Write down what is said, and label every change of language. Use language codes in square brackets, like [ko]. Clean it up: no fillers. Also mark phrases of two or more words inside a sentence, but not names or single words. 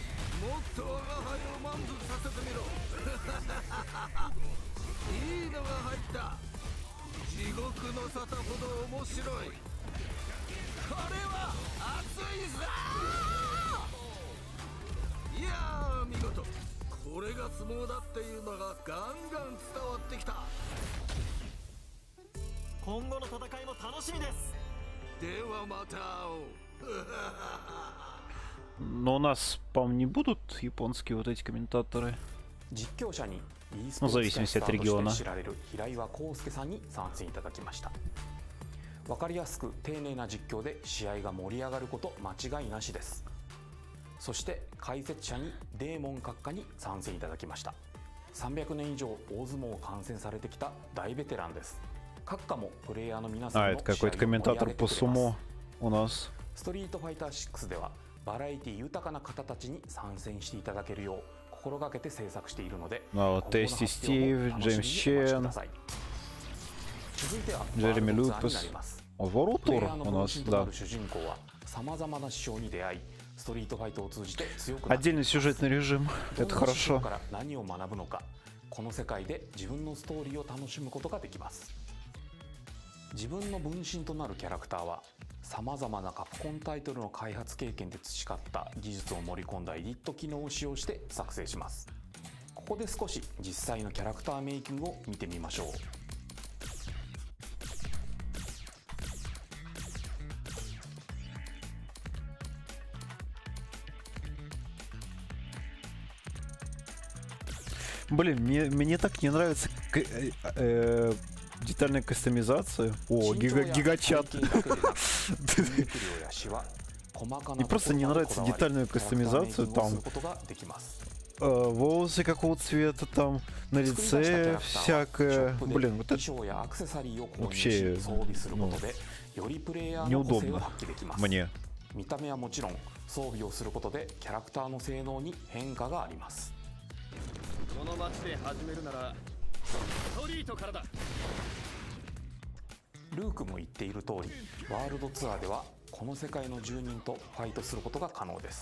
[ru] Но у нас, по-моему, не будут японские вот эти комментаторы. [ja] 実況者に e ス [ru] Ну, [ja] ポ [ru] в [ja] ーツキャ [ru] зависимости [ja] スタ [ru] от [ja] ーと [ru] региона. [ja] して知られる平岩康介さんに参戦いただきました。分かりやすく丁寧な実況で試合が盛り上がること間違いなしです。そして解説者にデーモン閣下に参戦いただきました。300年以上大相撲を観戦されてきた大ベテランです。閣下もプレイヤーの皆さん [ru] А, [ja] の [ru] это [ja] 試合を [ru] какой-то [ja] 盛り上 [ru] комментатор [ja] げて [ru] по [ja] くれます。 [ru] сумо у нас. [ja] ストリートファイター6ではバラエティ豊かな方たちに参戦していただけるよう心がけて制作しているので、 [ru] А вот Тести Стив, Джеймс Чен, Джереми Люпес. Воротур у нас, да. Отдельный сюжетный режим, это хорошо. [ja] 何を学ぶのか、この世界で自分のストーリーを楽しむことができます。自分の分身となるキャラクターはさまざまなカプコンタイトルの開発経験で培った技術を盛り込んだエディット機能を使用して作成します。ここで少し実際のキャラクターメイキングを見てみましょう。 [ru] Блин, мне так не нравится детальная кастомизация. О, гигачат. Мне просто не нравится детальную кастомизацию. Там волосы какого цвета, там на лице всякое. Блин, вот это вообще неудобно мне. [ja] 見た目はもちろん装備をすることでキャラクターの性能に変化があります。この街で始めるならストリートからだ。ルークも言っている通り、ワールドツアーではこの世界の住人とファイトすることが可能です。